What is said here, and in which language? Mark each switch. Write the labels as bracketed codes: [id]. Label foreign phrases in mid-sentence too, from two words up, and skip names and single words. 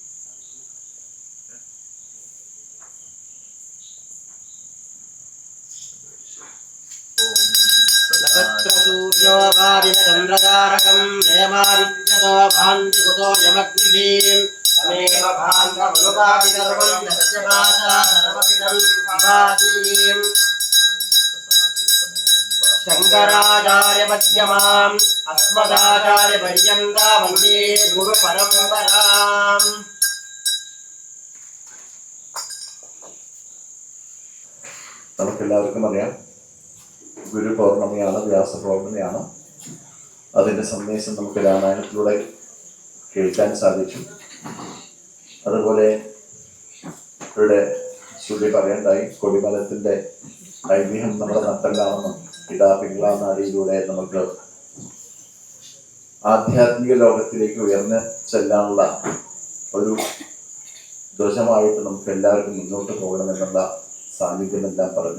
[sa] नक्षत्रसूर्यो भादिनचन्द्रतारकं नेमादित्यतो भान्तिकुतो यमग्निः तमेव भान्तमनुपाति सर्वं तस्य भाषा सर्वमिदं विभाति। शङ्कराचार्यमध्यमाम् अस्मदाचार्यपर्यन्तां वन्दे गुरुपरम्पराम्। [ml] നമുക്കെല്ലാവർക്കും അറിയാം, ഗുരു പൗർണമിയാണ്, വ്യാസ പൗർണമിയാണ്. അതിൻ്റെ സന്ദേശം നമുക്ക് രാമായണത്തിലൂടെ കേൾക്കാൻ സാധിച്ചു. അതുപോലെ ഇവിടെ ശ്രുതി പറയണ്ടായി, കൊടിമരത്തിൻ്റെ ഐതിഹ്യം നമ്മുടെ നട്ടല്ലാണെന്നും പിതാപിംഗള നാടിയിലൂടെ നമുക്ക് ആധ്യാത്മിക ലോകത്തിലേക്ക് ഉയർന്ന് ചെല്ലാനുള്ള ഒരു ധ്വജമായിട്ട് നമുക്ക് എല്ലാവർക്കും മുന്നോട്ട് പോകണമെന്നുള്ള സാന്നിധ്യമെല്ലാം പറഞ്ഞു.